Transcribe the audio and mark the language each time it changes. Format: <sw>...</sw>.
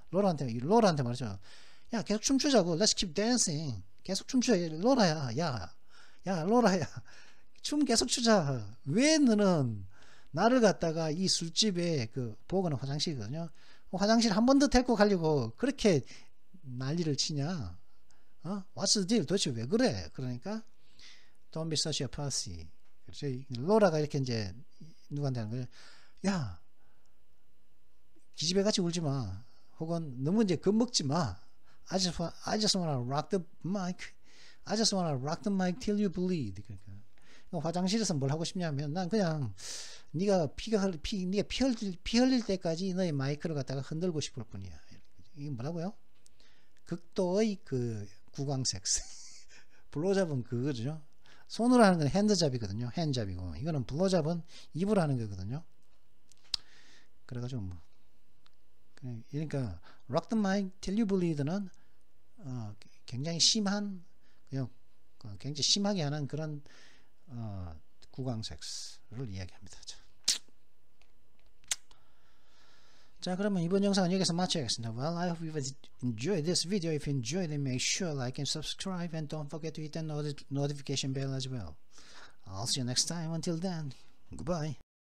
<ko>로라한테 말이죠. 야, 계속 춤추자고.</ko> <en>Let's keep dancing.</en> <ko>계속 춤추자. 로라야. 로라야. 춤 계속 추자. 왜 너는 나를 갖다가 이 술집에 보고는 화장실이거든요. 화장실 한 번 더 데리고 가려고 그렇게 난리를 치냐?</ko> <en>What's the deal?</en> <ko>도대체 왜 그래? 그러니까</ko> <en>Don't be such a pussy.</en> <ko>그렇죠. 로라가 이렇게 이제 누구한테 하는 거예요. 야, 기집애 같이 울지 마. 혹은 너무 이제 겁먹지 마.</ko> <en>I just wanna rock the mic. I just wanna rock the mic till you bleed.</en> <ko>그러니까 화장실에서 뭘 하고 싶냐면 난 그냥 네가 피 흘릴 때까지 너의 마이크를 갖다가 흔들고 싶을 뿐이야. 이게 뭐라고요? 극도의 그 구강 섹스. 블로잡은 그거죠. 손으로 하는 건 핸드잡이거든요. 핸잡이고 이거는 블로잡은 입으로 하는 거거든요. 그래가지고 뭐 그러니까</ko> <en>rock the mic till you bleed</en> <ko>는 굉장히 심한 그냥 굉장히 심하게 하는 그런 구강 섹스를 이야기합니다. 자, 그러면 이번 영상은 여기서 마쳐야겠습니다.</ko> <en>Well, I hope you've enjoyed this video. If you enjoyed it, make sure like and subscribe and don't forget to hit the notification bell as well. I'll see you next time. Until then, goodbye.</en>